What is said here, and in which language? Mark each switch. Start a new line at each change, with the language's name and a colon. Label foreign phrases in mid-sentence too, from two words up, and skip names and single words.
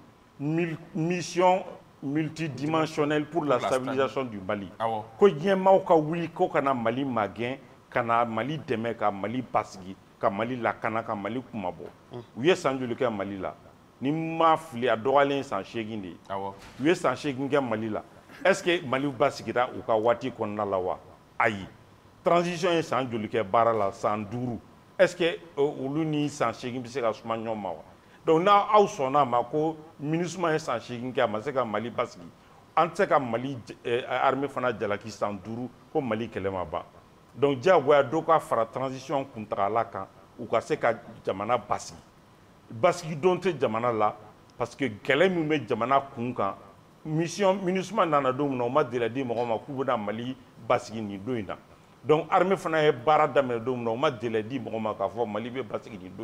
French: mission multidimensionnelle pour la stabilisation du Mali
Bambara: ko diɲɛmaaw ka wuli ko ka na Mali magɛn ka na Mali dɛmɛ ka Mali basigi ka Mali lakana ka Mali kumabɔ u ye san joli kɛ Mali la ni ma fili a dɔgɔyalen san 8 de ye u ye san 8 kɛ Mali la
French: est-ce que
Bambara: Mali basigira u ka waati kɔnɔna la wa ayi transition ye san joli kɛ baara la san 5
French: est-ce que
Bambara: olu ni san 8 bɛ se ka suma ɲɔgɔn ma wa donc n'aw sɔnna a ma ko MINUSMA ye san 8 kɛ a ma se ka Mali basigi an tɛ se ka Mali armée fana jalaki san 5 ko Mali kɛlɛ ma ban donc diyagoya dɔ ka fara transition kuntagala kan u ka se ka jamana basigi basigi don tɛ jamana la
French: parce que
Bambara: kɛlɛ min bɛ jamana kun kan mission MINUSMA nana don min na u ma deli di mɔgɔ ma k'u bɛna Mali basigi nin don in na donc armée fana ye baara daminɛ don min na u ma deli di mɔgɔ ma k'a fɔ Mali bɛ basigi nin don